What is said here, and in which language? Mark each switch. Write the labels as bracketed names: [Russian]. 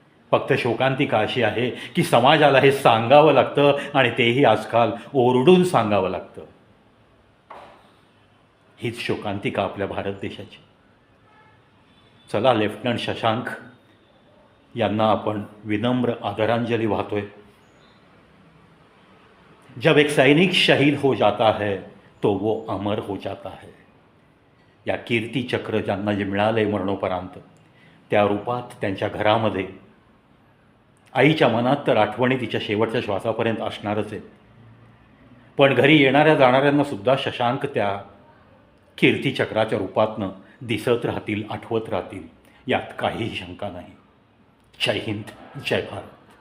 [Marathi] फक्त शोकांतिका अशी आहे की समाजाला हे सांगावं लागतं, आणि तेही आजकाल ओरडून सांगावं लागतं. हीच शोकांतिका आपल्या भारत देशाची. चला, लेफ्टनंट शशांक यांना आपण विनम्र आदरांजली वाहतोय. [Hindi] जब एक सैनिक शहीद हो जाता है तो वो अमर हो जाता है. [Marathi] या कीर्तिचक्र ज्यांना जे मिळालं आहे मरणोपरांत, त्या रूपात त्यांच्या घरामध्ये आईच्या मनात तर आठवणी तिच्या शेवटच्या श्वासापर्यंत असणारच आहेत. पण घरी येणाऱ्या जाणाऱ्यांना सुद्धा शशांक त्या कीर्तिचक्राच्या रूपातनं दिसत राहतील, आठवत राहतील, यात काहीही शंका नाही. जय हिंद, जय भारत.